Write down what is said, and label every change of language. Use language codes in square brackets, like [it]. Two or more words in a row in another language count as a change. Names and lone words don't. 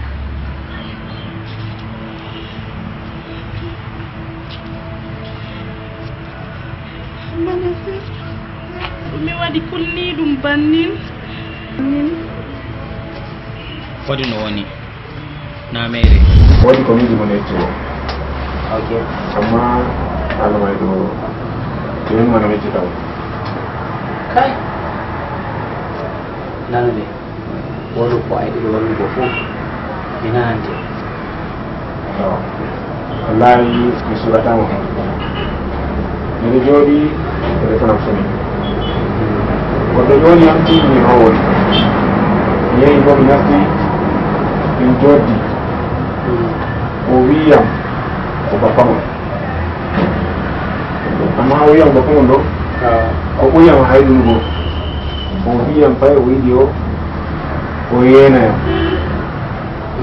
[ff] mi waɗi kulni ɗum bannin waɗi no woni na mere waɗi ko miɗi mo nettuo amma Allah may ɗo min mana meccitaw kai nanade wolu ko ay ɗiɗo wallugo fof mi nanante wallahi mi suratamo miɗo jooɗi ɓe tanam soni goɗɗo ƴoni am tiɗmi ho woni mi yehi bo mi nasti min joddi o wiyam ko bapamon amma o wiyam bapamon ɗo o ɓoyam hayɗunugo o wiyam fay o yiɗi o yenayam